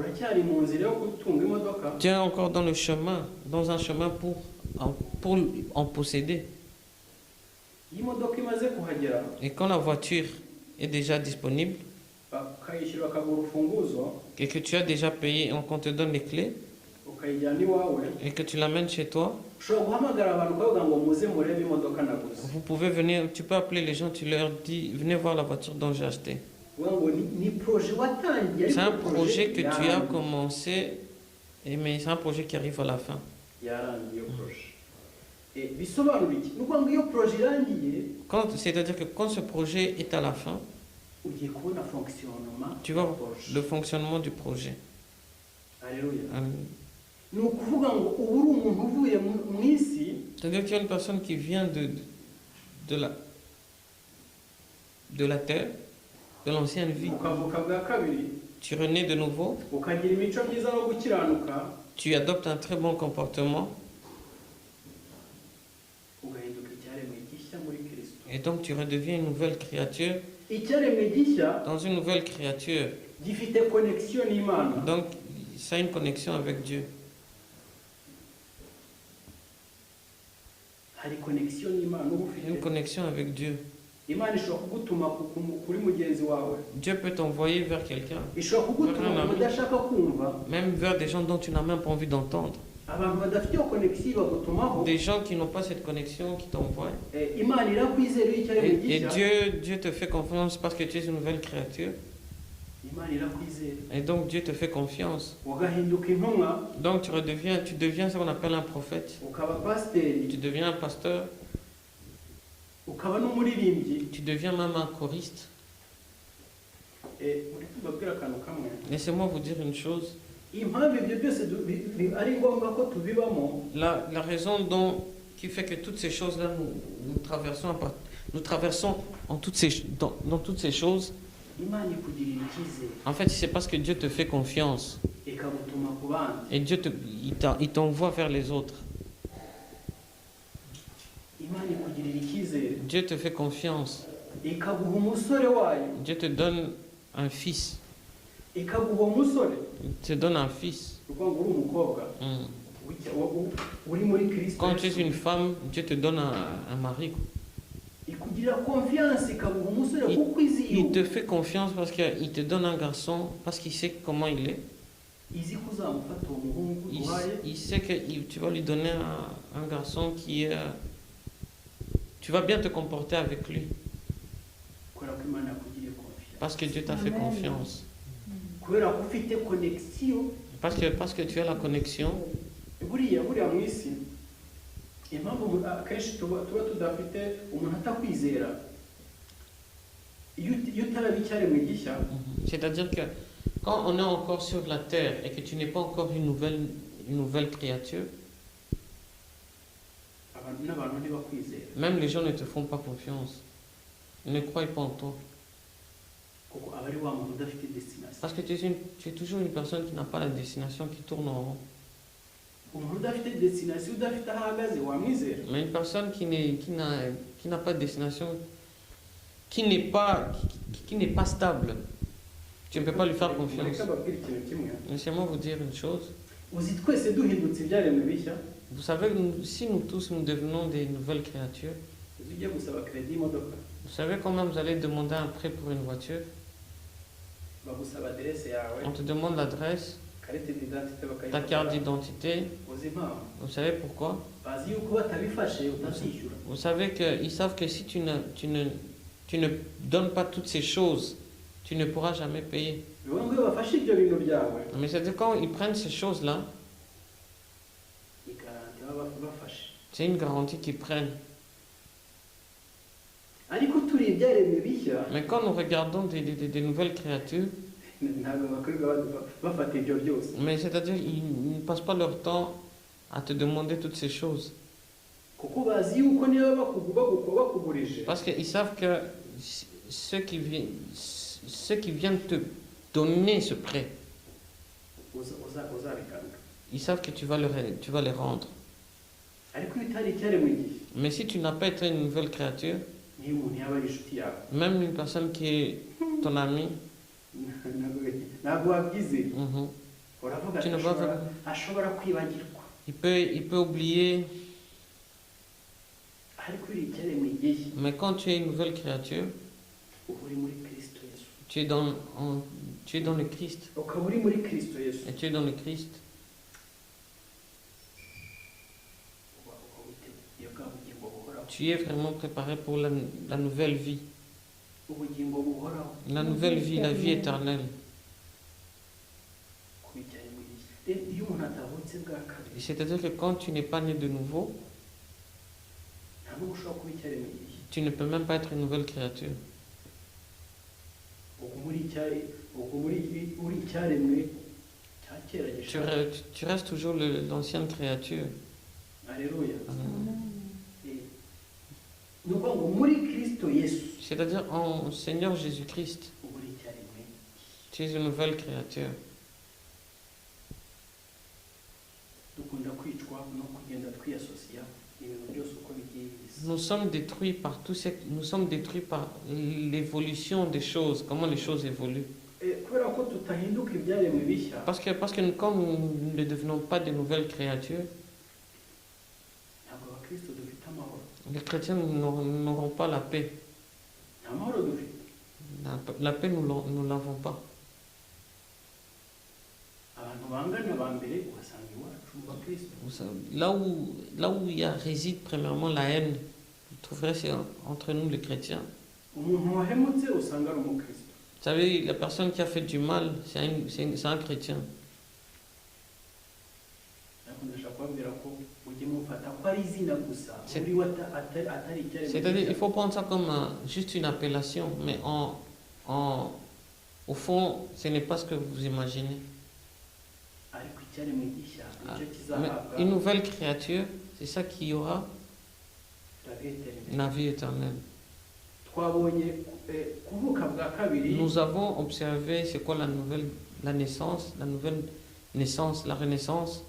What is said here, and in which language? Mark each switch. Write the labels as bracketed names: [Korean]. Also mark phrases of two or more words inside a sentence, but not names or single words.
[French] Tu es encore dans le chemin, dans un chemin pour en posséder. Et quand la voiture est déjà disponible et que tu as déjà payé et qu'on te donne les clés, [Kinyarwanda] ukayijyana iwawe [French] et que tu l'amènes chez toi, [Kinyarwanda] ushobora guhamagara abantu ukavuga ngo muze murebe imodoka naguze [French] vous pouvez venir, tu peux appeler les gens, tu leur dis, venez voir la voiture dont j'ai acheté. [Kinyarwanda] uvuga ngo ni projet watangiye [French] C'est un [Kinyarwanda] ariko [French] projet que tu as [Kinyarwanda] yarangiye. [French] commencé, mais c'est un projet qui arrive à la fin. [Kinyarwanda] yarangiye iyo projet bisobanura iki ni ukuvuga ngo iyo projet irangiye [French] C'est-à-dire que quand ce projet est à la fin, [Kinyarwanda] ugiye kubona fonctionnement [French] tu vois [Kinyarwanda] ya projet. [French] le fonctionnement du projet. Alléluia. Amen. [Kinyarwanda] ni ukuvuga ngo ubu uri umuntu uvuye mu isi [French] C'est-à-dire qu'il y a une personne qui vient de la terre, de l'ancienne vie. [Kinyarwanda] ukavuka bwa kabiri [French] Tu renais de nouveau, [Kinyarwanda] ukagira imico myiza no gukiranuka [French] tu adoptes un très bon comportement [Kinyarwanda] ugahinduka icyaremwe gishya muri Kristo. [French] et donc tu redeviens une nouvelle créature. [Kinyarwanda] Icyaremwe gishya [French] Dans une nouvelle créature, [Kinyarwanda] gifite connexion n'Imana. [French] donc ça a une connexion avec Dieu. [Kinyarwanda] Hari connexion n'Imana uba [French] Une [Kinyarwanda] ufite. [French] connexion avec Dieu. [Kinyarwanda] Imana ishobora kugutuma kuri mugenzi wawe. [French] Dieu peut t'envoyer vers quelqu'un, [Kinyarwanda] Ishobora kugutuma mu udashaka kumva. [French] même vers des gens dont tu n'as même pas envie d'entendre. [Kinyarwanda] Abantu badafite iyo connexion bagutumaho. [French] Des gens qui n'ont pas cette connexion qui t'envoient. [Kinyarwanda] Imana irakwizera iyo icyaremwe [French] Et [Kinyarwanda] gishya. [French] Dieu te fait confiance parce que tu es une nouvelle créature. [Kinyarwanda] Imana irakwizera. [French] Et donc Dieu te fait confiance. [Kinyarwanda] Ugahinduka intumwa, [French] Donc tu deviens ce qu'on appelle un prophète. [Kinyarwanda] ukaba pasiteri, [French] Tu deviens un pasteur. [Kinyarwanda] ukaba n'umuririmbyi. [French] Tu deviens même un choriste. [Kinyarwanda] Muri kubabwira akantu kamwe. [French] Laissez-moi vous dire une chose. [Kinyarwanda] Impamvu ibyo byose ari ngombwa ko tubibamo. [French] La raison qui fait que toutes ces choses-là, nous traversons dans toutes ces choses, [Kinyarwanda] Imana ikugirira icyizere [French] en fait, c'est parce que Dieu te fait confiance. [Kinyarwanda] ikagutuma ku bandi. [French] Et Dieu il t'envoie vers les autres. [Kinyarwanda] Imana ikugirira icyizere [French] Dieu te fait confiance. [Kinyarwanda] ikaguha umusore wayo, [French] Dieu te donne un fils. [Kinyarwanda] ikaguha umusore. [French] Il te donne un fils. [Kinyarwanda] Uvuga ngo uri umukobwa uri muri Kristo. [French] Quand tu es une femme, Dieu te donne un mari. [Kinyarwanda] Ikugirira confiance ikaguha umusore kuko izi [French] Il te fait confiance parce qu'il te donne un garçon, parce qu'il sait comment il est. [Kinyarwanda] izi ko uzamufata uwo muhungu uhaye. [French] Il sait que tu vas lui donner un garçon qui est... Tu vas bien te comporter avec lui. [Kinyarwanda] Kubera ko Imana yakugiriye confiance. [French] Parce que Dieu t'a fait confiance. [Kinyarwanda] Kubera ko ufite connexion. [French] Parce que tu as la connexion. [Kinyarwanda] Buriya mu isi impamvu akenshi tuba tudafite umuntu atakwizera iyo utaraba icyaremwe gishya. [French] C'est-à-dire que quand on est encore sur la terre et que tu n'es pas encore une nouvelle créature, [Kinyarwanda] n'abantu ntibakwizera [French] même les gens ne te font pas confiance. Ils ne croient pas en toi. [Kinyarwanda] kuko aba ari wa muntu udafite destination. [French] Parce que tu es toujours une personne qui n'a pas la destination, qui tourne en rond. [Kinyarwanda] Umuntu udafite destination, udafite aho ahagaze wamwizera. [French] Mais une personne qui n'a pas de destination, qui n'est pas stable, tu ne peux pas lui faire confiance. [Kinyarwanda] Reka mbabwire ikintu kimwe. [French] Laissez-moi vous dire une chose. [Kinyarwanda] Uzi twese duhindutse ibyaremwe bishya. [French] Vous savez, si nous tous nous devenons des nouvelles créatures, [Kinyarwanda] Uzi ugiye gusaba credit y'imodoka, [French] vous savez combien vous allez demander un prêt pour une voiture? [Kinyarwanda] bagusaba adresse yawe, [French] On te demande l'adresse, carte d'identité ta carte [Kinyarwanda] bakayifata. [French] d'identité. [Kinyarwanda] Uzi impamvu? [French] Vous savez pourquoi? [Kinyarwanda] Bazi yuko batabifashe utazishyura. [French] Vous savez qu'ils savent que si tu ne donnes pas toutes ces choses, tu ne pourras jamais payer. [Kinyarwanda] Bivuga ngo iyo bafashe ibyo bintu byawe, [French] Mais c'est-à-dire quand ils prennent ces choses-là, [Kinyarwanda] ni garanti baba bafashe. [French] c'est une garantie qu'ils prennent. [Kinyarwanda] Ariko turi ibyaremwe bishya, [French] Mais quand nous regardons des nouvelles créatures, [Kinyarwanda] ntabwo bakwirirwa bafata ibyo byose. [French] mais c'est-à-dire ils ne passent pas leur temps à te demander toutes ces choses. [Kinyarwanda] Kuko bazi yuko niba bakugurije, [French] Parce qu'ils savent que ceux qui viennent te donner ce prêt, [Kinyarwanda] uzabitanga. [French] ils savent que tu vas les rendre. [Kinyarwanda] Ariko iyo utari icyaremwe gishya, [French] Mais si tu n'as pas été une nouvelle créature, [Kinyarwanda] niyo umuntu yaba ari inshuti yawe, [French] même une personne qui est ton ami, [Kinyarwanda] ntabwo wabyize. mhm, Uravuga [French] Tu ne [Kinyarwanda] ati [French] vas [Kinyarwanda] ashobora kwibagirwa. [French] il peut oublier. [Kinyarwanda] Ariko uri icyaremwe gishya, [French] Mais quand tu es une nouvelle créature, [Kinyarwanda] uba uri muri Kristo Yesu. [French] tu es dans le Christ. [Kinyarwanda] Ukaba uri muri Kristo Yesu. [French] Et tu es dans le Christ. tu es vraiment préparé pour la nouvelle vie. [Kinyarwanda] ubugingo buhoraho [French] La nouvelle vie, la vie éternelle. [Kinyarwanda] kuba icyaremwe gishya. Rero iyo umuntu atavutse bwa kabiri [French] C'est-à-dire que quand tu n'es pas né de nouveau, [Kinyarwanda] nta n'ubwo ushobora kuba icyaremwe gishya. [French] tu ne peux même pas être une nouvelle créature. [Kinyarwanda] ubwo uri icyaremwe cya kera [French] Tu, [Kinyarwanda] gishaje. [French] tu restes toujours l'ancienne créature. Alléluia. Amen. [Kinyarwanda] ni ukuvuga ngo muri kristo yesu [French] C'est-à-dire en Seigneur Jésus-Christ, [Kinyarwanda] uba uri icyaremwe. [French] tu es une nouvelle créature. [Kinyarwanda] dukunda kwicwa no kugenda twiyasosiya ibintu byose uko bigiye bisa. [French] Nous sommes détruits par nous sommes détruits par l'évolution des choses, comment les choses évoluent. [Kinyarwanda] kubera ko tutahinduka ibyaremwe bishya [French] Parce que quand nous ne devenons pas de nouvelles créatures, [Kinyarwanda] ntabwo abakristo dufite amahoro. [French] les chrétiens n'auront pas la paix. [Kinyarwanda] nta mahoro dufite. [French] La paix, nous l'avons pas. [Kinyarwanda] abantu bangana ba mbere uhasanga iwacu mu bakristo. [French] Vous savez, là où réside premièrement la haine, vous trouverez c'est entre nous les chrétiens. [Kinyarwanda] umuntu wahemutse usanga ari umukristo. [French] Vous savez, la personne qui a fait du mal, c'est un chrétien. [Kinyarwanda] ariko ndashaka kubabwira ko mujye mufata ko ari izina gusa [French] C'est- [Kinyarwanda] uri we atari icyaremwe [French] C'est-à-dire, il [Kinyarwanda] gishya. [French] faut prendre ça comme juste une appellation, mais au fond, ce n'est pas ce que vous imaginez. [Kinyarwanda] ariko icyaremwe gishya [French] Ah, [Kinyarwanda] nicyo [French] Mais [Kinyarwanda] kizahabwa [French] une nouvelle créature, c'est ça qui aura la vie éternelle. la vie éternelle. [Kinyarwanda] twabonye kuvuka bwa kabiri [French] Nous avons observé c'est quoi la naissance, la renaissance.